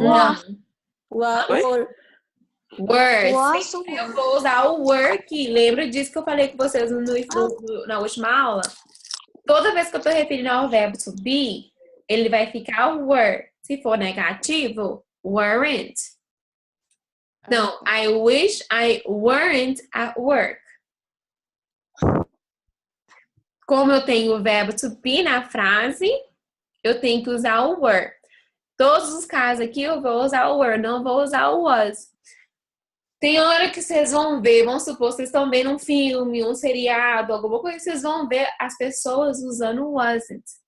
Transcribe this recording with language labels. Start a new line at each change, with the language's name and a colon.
Portuguese: Não.
English: Were.
Portuguese: Sempre eu vou usar o were que lembra disso que eu falei com vocês na última aula? Toda vez que eu tô referindo ao verbo to be, ele vai ficar were. Se for negativo, weren't. Não,
English: I wish I weren't at work.
Portuguese: Como eu tenho o verbo to be na frase, eu tenho que usar o were. Todos os casos aqui eu vou usar o were, não vou usar o was. Tem hora que vocês vão ver, vamos supor, vocês estão vendo um filme, um seriado, alguma coisa, vocês vão ver as pessoas usando wasn't.